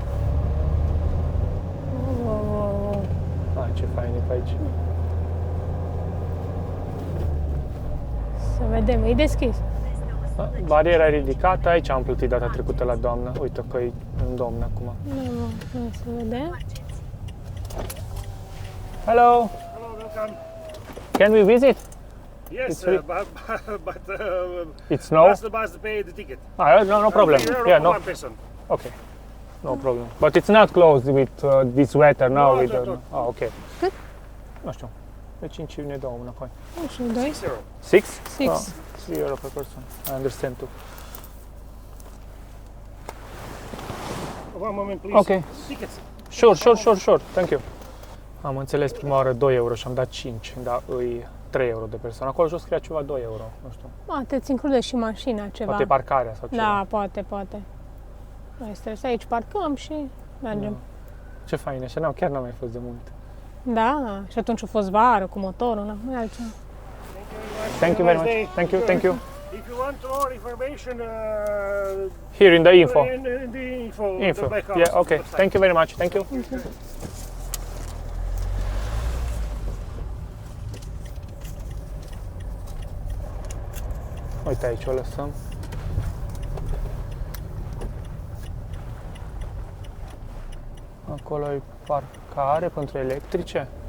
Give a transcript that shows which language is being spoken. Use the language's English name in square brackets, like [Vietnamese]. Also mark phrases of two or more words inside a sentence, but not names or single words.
[Romanian] Hai, ce fain e pe aici. Să vedem, e deschis. Da, bariera ridicată, aici am plătit data trecută la doamnă. Uite că e în domn acum. Hai să vedem. [English] Hello, Hello, welcome. can we visit? Yes, It's free. but It's no? must pay the ticket. No problem. €3 Yeah, for no. one person. Okay. No problem. But it's not closed with this weather now. No, With no. Oh, okay. [Romanian] Cât? Nu știu. De 5 ne dau înapoi. 1 și 2. €6. 6? 6. [English] Oh, €3 per person. I understand too. One moment, please. Okay. Tickets. Sure. Thank you. [Romanian] Am înțeles prima oară 2 euro și am dat 5, dar îi 3 euro de persoană. Acolo jos scria ceva 2 euro, nu știu. Poate îți include și mașina ceva. Poate parcarea sau ceva. Da, poate. Noi stres aici, parcăm și mergem. Ce fain, așa chiar n-am mai fost de mult. Da, și atunci a fost vară cu motorul, nu mai altceva. [English] Thank you very much. Nice day. Thank you. If you want more information, Here in the info. in the info. Info. The back house Yeah, okay. website. Thank you very much. Thank you. [Romanian] Uite, aici o lăsăm. Acolo e parcare pentru electrice.